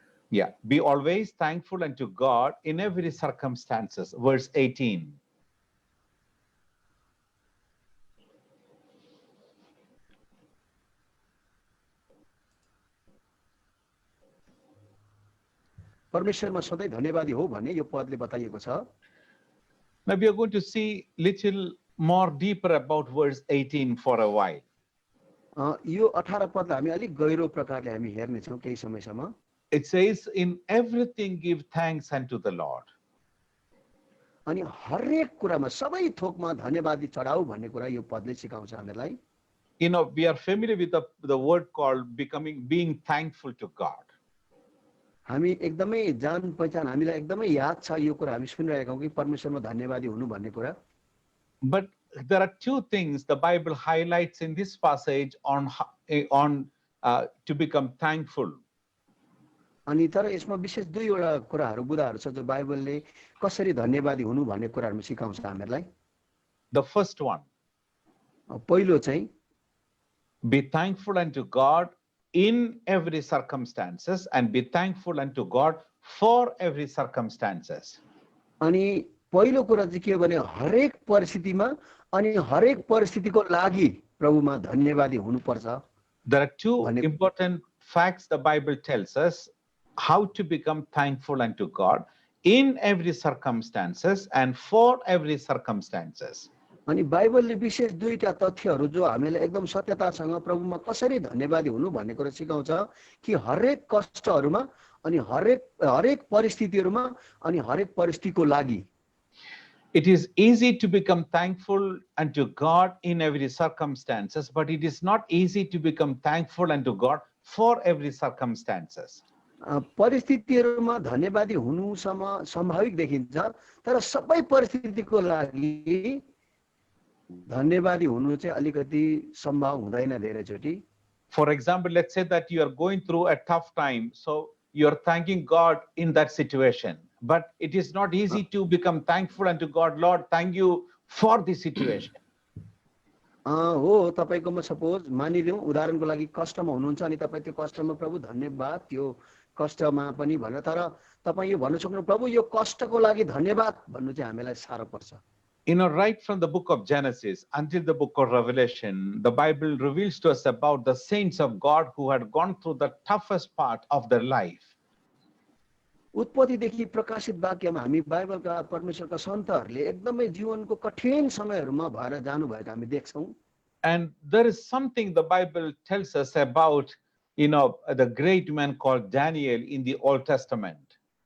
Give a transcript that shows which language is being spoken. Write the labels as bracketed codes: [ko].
[en] Yeah, be always thankful unto God in every circumstances. Verse 18. [ne] परमेश्वरमा सधैँ धन्यवादी हो भन्ने यो पदले बताइएको छ। [en] Now we are going to see little more deeper about verse 18 for a while. [ne] यो 18 पदलाई हामी अलिक गहिरो प्रकारले हामी हेर्ने छौं केही समयसम्म। [en] It says, in everything give thanks unto the Lord. [ne] अनि हरेक कुरामा सबै थोकमा धन्यवादी चढाऊ भन्ने कुरा यो पदले सिकाउँछ हामीलाई। [en] We are familiar with the word called being thankful to God. [ne] हामी एकदमै जान पहिचान हामीलाई एकदमै याद छ यो कुरा हामी सुनिरहेका हौं कि परमेश्वरमा धन्यवादी हुनु भन्ने कुरा। [en] But there are 2 things the Bible highlights in this passage on to become thankful. [ne] अनि तर यसमा विशेष दुईवटा कुराहरू बुदाहरू छ जो बाइबलले कसरी धन्यवादी हुनु भन्ने कुराहरुमा सिकाउँछ हामीहरूलाई। [en] The first one, [ne] पहिलो चाहिँ [en] be thankful unto God in every circumstances and be thankful unto God for every circumstances. [ne] अनि पहिलो कुरा चाहिँ के हो भने हरेक परिस्थितिमा अनि हरेक परिस्थितिको लागि प्रभुमा धन्यवादी हुनुपर्छ। [en] There are two [ne] भने- [en] important facts the Bible tells us how to become thankful unto God in every circumstances and for every circumstances. [ne] अनि बाइबलले विशेष दुईटा तथ्यहरू जो हामीलाई एकदम सत्यतासँग प्रभुमा कसरी धन्यवादी हुनु भन्ने कुरा सिकाउँछ कि हरेक कष्टहरूमा अनि हरेक परिस्थितिहरूमा अनि हरेक परिस्थितिको लागि। [en] It is easy to become thankful unto God in every circumstances, but it is not easy to become thankful unto God for every circumstances. [ne] परिस्थितिहरूमा धन्यवादी हुनुसम्म सम्भाविक देखिन्छ तर सबै परिस्थितिको लागि धन्यवादी हुनु चाहिँ अलिकति सम्भव हुँदैन धेरैचोटि। [en] For example, let's say that you are going through a tough time, so you are thanking God in that situation. But it is not easy to become thankful unto God. Lord, thank you for this situation. [ne] हो तपाईकोमा suppose मानिलिउँ उदाहरणको लागि कष्टमा हुनुहुन्छ अनि तपाईँ त्यो कष्टमा प्रभु धन्यवाद त्यो कष्टमा पनि भनेर तर तपाईँ यो भन्न सक्नु प्रभु यो कष्टको लागि धन्यवाद भन्नु चाहिँ हामीलाई साह्रो पर्छ। [en] Right from the book of Genesis until the book of Revelation, the Bible reveals to us about the saints of God who had gone through the toughest part of their life. [ne] उत्पत्तिदेखि प्रकाशित वाक्यमा हामी बाइबलका परमेश्वरका सन्तहरूले एकदमै जीवनको कठिन समयहरूमा भएर जानुभएको हामी देख्छौँ। [en] And there is something the Bible tells us about, the great man called Daniel in the Old Testament.